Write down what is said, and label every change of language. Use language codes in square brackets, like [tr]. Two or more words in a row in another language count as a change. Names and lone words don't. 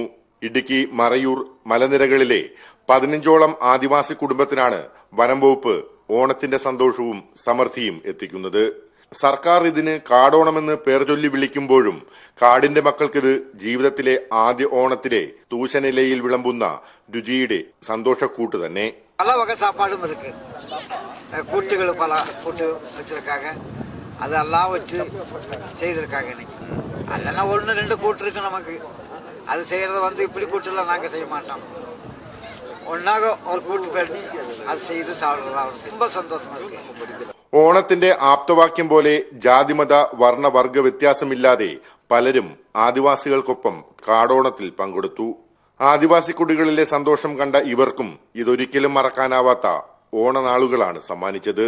[ml] ഇടുക്കി മറയൂർ മലനിരകളിലെ 15ഓളം ആദിവാസി കുടുംബത്തിനാണ് വനം വകുപ്പ് ഓണത്തിന്റെ സന്തോഷവും സമൃദ്ധിയും എത്തിക്കുന്നത്. സർക്കാർ ഇതിന് കാടോണമെന്ന് പേർ ചൊല്ലി വിളിക്കുമ്പോഴും കാടിന്റെ മക്കൾക്കിത് ജീവിതത്തിലെ ആദ്യ ഓണത്തിലെ തൂശനിലയിൽ വിളമ്പുന്ന രുചിയുടെ സന്തോഷക്കൂട്ട് തന്നെ. [ta] பல வகை சாப்பாடும் இருக்கு. கூட்டுகள் பல கூட்டு வெச்சிருக்காங்க. அதெல்லாம் வச்சு செய்திருக்காங்க. இன்னைக்கு அல்லனா 1-2 கூட்டு இருக்கு நமக்கு. அது செய்யறது வந்து இப்படி கூட்டுலாம் நாங்க செய்ய மாட்டோம். ஒன்னாக ஒரு கூட்டு பண்ணி அது செய்து சாப்பிடுறதா ரொம்ப സന്തോഷமா இருக்கு. [ml] ഓണത്തിന്റെ ആപ്തവാക്യം പോലെ ജാതിമത വർണ്ണവർഗ വ്യത്യാസമില്ലാതെ പലരും ആദിവാസികൾക്കൊപ്പം കാടോണത്തിൽ പങ്കെടുത്തു. ആദിവാസി കുടികളിലെ സന്തോഷം കണ്ട ഇവർക്കും ഇതൊരിക്കലും മറക്കാനാവാത്ത ഓണനാളുകളാണ് സമ്മാനിച്ചത്.